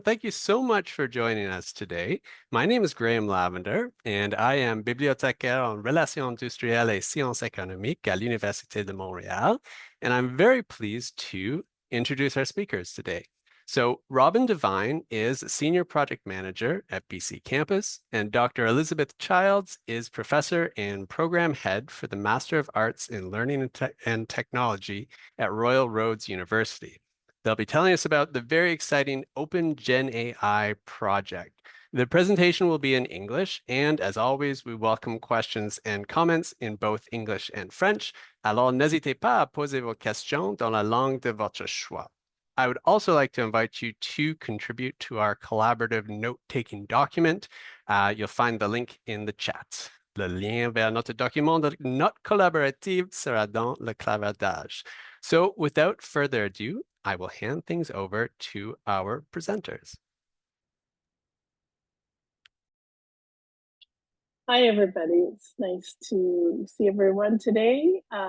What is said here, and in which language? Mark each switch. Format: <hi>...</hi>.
<en>Thank you so much for joining us today. My name is Graham Lavender, and I am</en> <fr>bibliothécaire en relations industrielles et sciences économiques à l'Université de Montréal.</fr> <en>And I'm very pleased to introduce our speakers today. So, Robynne Devine is Senior Project Manager at BCcampus, and Dr. Elizabeth Childs is Professor and Program Head for the Master of Arts in Learning and Technology at Royal Roads University. They'll be telling us about the very exciting Open GenAI project. The presentation will be in English, and as always, we welcome questions and comments in both English and French.</en> <fr>Alors, n'hésitez pas à poser vos questions dans la langue de votre choix.</fr> <en>I would also like to invite you to contribute to our collaborative note-taking document. You'll find the link in the chat.</en> <fr>Le lien vers notre document de note collaborative sera dans le clavardage.</fr> <en>So without further ado, I will hand things over to our presenters. Hi, everybody. It's nice to see everyone today.</en>